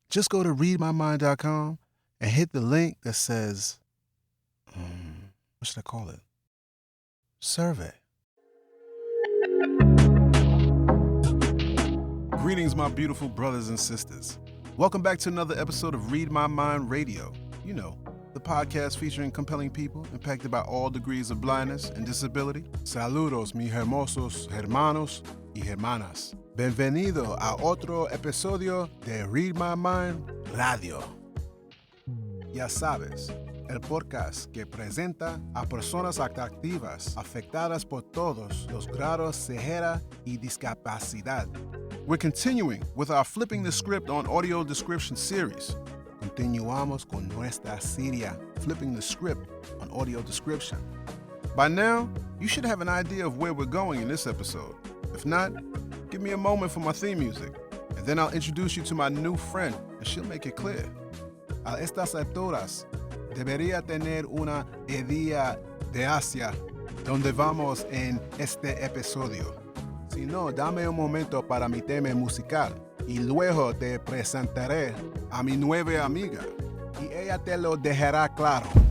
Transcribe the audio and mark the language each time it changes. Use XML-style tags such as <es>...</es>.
<en>Just go to readmymind.com and hit the link that says, what should I call it? Survey. Greetings, my beautiful brothers and sisters. Welcome back to another episode of Read My Mind Radio. You know, the podcast featuring compelling people impacted by all degrees of blindness and disability.</en> <es>Saludos, mis hermosos hermanos y hermanas. Bienvenido a otro episodio de Read My Mind Radio. Ya sabes, el podcast que presenta a personas atractivas afectadas por todos los grados ceguera y discapacidad.</es> <en>We're continuing with our Flipping the Script on Audio Description series.</en> <es>Continuamos con nuestra serie Flipping the Script on Audio Description.</es> <en>By now, you should have an idea of where we're going in this episode. If not, give me a moment for my theme music, and then I'll introduce you to my new friend, and she'll make it clear.</en> <es>A estas alturas, debería tener una idea de hacia donde vamos en este episodio. Si no, dame un momento para mi tema musical y luego te presentaré a mi nueva amiga y ella te lo dejará claro.</es>